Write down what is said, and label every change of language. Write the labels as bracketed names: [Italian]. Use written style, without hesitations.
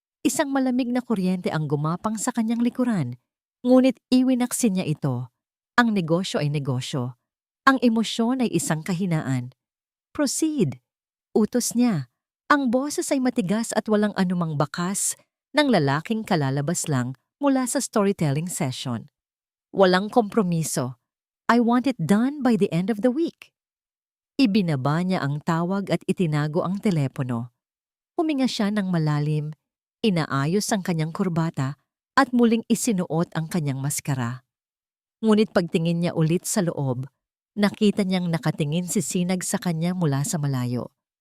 [Filipino] Isang malamig na kuryente ang gumapang sa kanyang likuran. Ngunit iwinaksin niya ito. Ang negosyo ay negosyo. Ang emosyon ay isang kahinaan. [English] "Proceed," [Filipino] utos niya. Ang boses ay matigas at walang anumang bakas ng lalaking kalalabas lang mula sa storytelling session. Walang kompromiso. [English] "I want it done by the end of the week." [Filipino] Ibinaba niya ang tawag at itinago ang telepono. Huminga siya ng malalim, inaayos ang kanyang kurbata at muling isinuot ang kanyang maskara. Ngunit pagtingin niya ulit sa loob, nakita niyang nakatingin si Sinag sa kanya mula sa malayo.